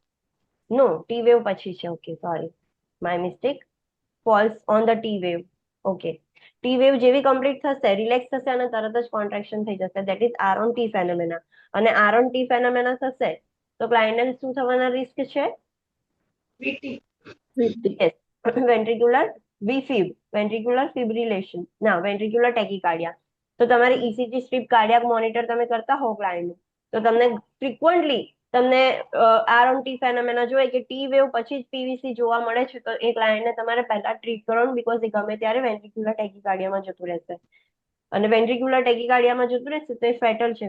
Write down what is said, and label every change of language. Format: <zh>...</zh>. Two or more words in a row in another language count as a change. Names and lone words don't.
<en>No, T wave</en> <gu>પછી છે.</gu> <en>Okay, sorry, my mistake. Falls on the T wave.</en> <gu>ઓકે,</gu> <en>T wave</en> <gu>જેવી કમ્પ્લીટ થશે, રિલેક્સ થશે અને તરત જ કોન્ટ્રેક્શન થઈ જશે.</gu> <en>That is R on T phenomena.</en> <gu>અને</gu> <en>R on T phenomena</en> <gu>થશે તો ક્લાયન્ટને શું થવાના રિસ્ક છે?</gu> <en>VT. Yes. Ventricular VFib, ventricular fibrillation. ના, ventricular tachycardia.</en> <gu>તો તમારે</gu> <en>ECG strip cardiac monitor</en> <gu>તમે કરતા હો ક્લાયન્ટનું, તો તમને ફ્રિકવન્ટલી તમને</gu> <en>R on T phenomena</en> <gu>જોઈએ કે</gu> <en>T wave</en> <gu>પછી જ પીવીસી જોવા મળે છે, તો એ ક્લાયન્ટને તમારે પહેલા ટ્રીટ કરવાનું, બીકોઝ એ ગમે ત્યારે</gu> <en>ventricular tachycardia</en> <gu>જતું રહેશે. અને</gu> <en>ventricular tachycardia</en> <gu>જતું રહેશે તો એ ફેટલ છે.</gu>